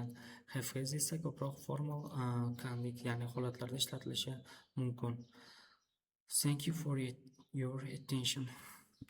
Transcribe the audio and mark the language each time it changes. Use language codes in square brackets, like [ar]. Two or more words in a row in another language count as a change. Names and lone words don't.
[en] Have has [uz] esa ko'proq formal ya'ni holatlarda ishlatilishi mumkin. [en] Thank you for your attention.